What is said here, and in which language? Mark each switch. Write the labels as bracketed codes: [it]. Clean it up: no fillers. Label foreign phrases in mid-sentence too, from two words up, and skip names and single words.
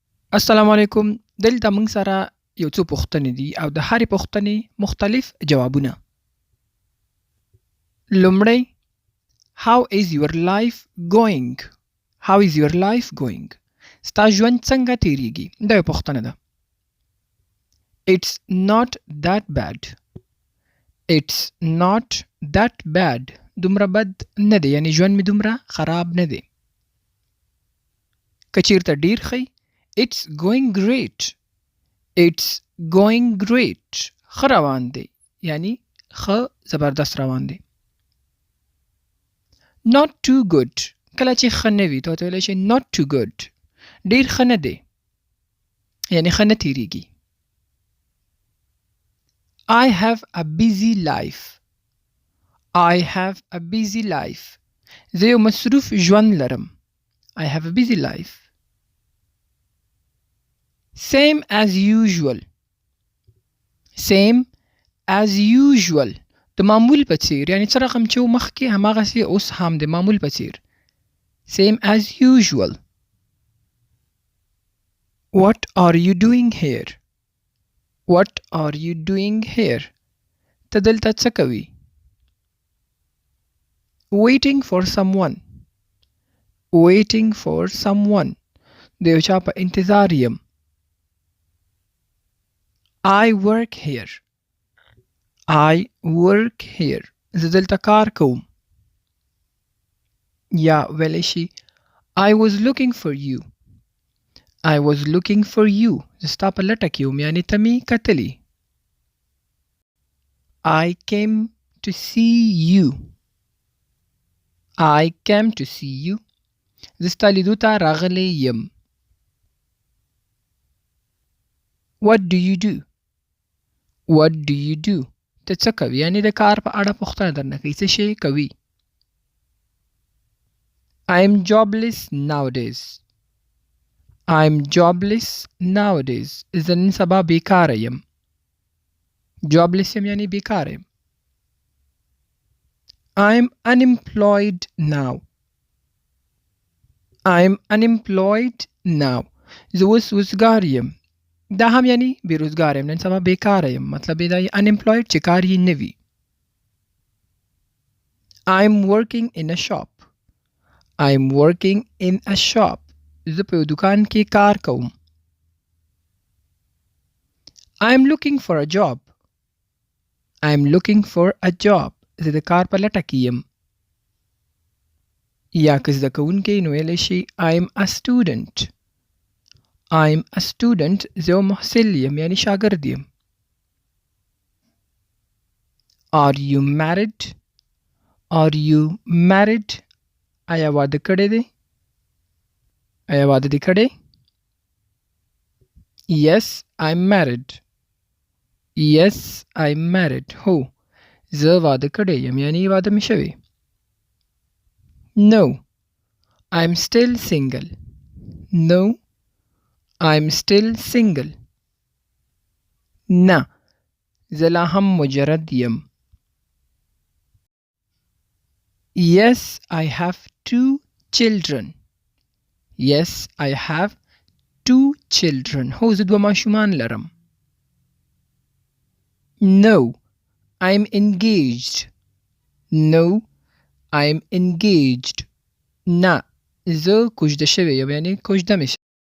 [ps] السلام علیکم. دلته موږ سره یو څو پوښتنې دي او د هرې پوښتنې مختلف جوابونه. [en] لومړی How is your life going? How is your life going? [ps] ستا ژوند څنګه تیریږي؟ دا یو پوښتنه ده. [en] It's not that bad. It's not that bad. [ps] دومره بد نه دی، یعنی ژوند می دومره خراب نه دی. که چیرته ډیر ښه [en] It's going great. It's going great. [ps] ښه روان دی، یعنی ښه زبردست روان دی. [en] Not too good. [ps] کله چې ښه نه وي ته ورته ویلی شې [en] not too good. [ps] ډیر ښه نه دی، یعنی ښه نه تیریږي. [en] I have a busy life. I have a busy life. [ps] زه یو مصروف ژوند لرم. [en] I have a busy life. Same as usual. Same as usual. [ps] د معمول په څیر، یعنی څه رقم چې و مخکې هماغسې اوس هم د معمول په څیر. [en] Same as usual. What are you doing here? What are you doing here? [ps] ته دلته څه کوي؟ [en] Waiting for someone. Waiting for someone. [ps] د یو چا په انتظار یم. [en] I work here. I work here. [ps] زه دلته کار کوم. یا ویلی شي [en] I was looking for you. I was looking for you. [ps] زه ستا په لټه کې وم، یعنی ته مې کتلي. [en] I came to see you. I came to see you. [ps] زه ستا لیدو ته راغلی یم. [en] What do you do? What do you do? [ps] ته څه کوي؟ یعنی د کار په اړه پوښتنه درنه کوي، څه شی کوي. [en] I'm jobless nowadays. I'm jobless nowadays. [ps] زه نن سبا بیکاره یم. jobless یم یعنی بیکاره یم. [en] I'm unemployed now. I'm unemployed now. [ps] زه اوس وزګار یم. دا هم یعنی بیروزګار یم، نن سبا بیکاره یم. مطلب یې دا unemployed چې کار یې نه وي. [en] I'm working in a shop. I'm working in a shop. [ps] زه په یو دکان کې کار کوم. [en] I'm looking for a job. I'm looking for a job. [ps] زه د کار په لټه کې یم. یا که زده کوونکی نو ویلی شي [en] I'm a student. I'm a student. [ps] زه یو محصل یم، یعنی شاګرد یم. [en] Are you married? Are you married? [ps] آیا واده کړی دی؟ آیا واده دې کړی؟ [en] Yes, I'm married. Yes, I'm married. [ps] هو، زه واده کړی یم، یعنی واده مې شوی. [en] No, I'm still single. No, I'm still single. [ps] نه، زه لا هم مجرد یم. [en] Yes, I have 2 children. Yes, I have 2 children. [ps] هو، زه 2 ماشومان لرم. [en] No, I'm engaged. No, I'm engaged. [ps] نه، زه کوژده شوی یم، یعنی کوژده مې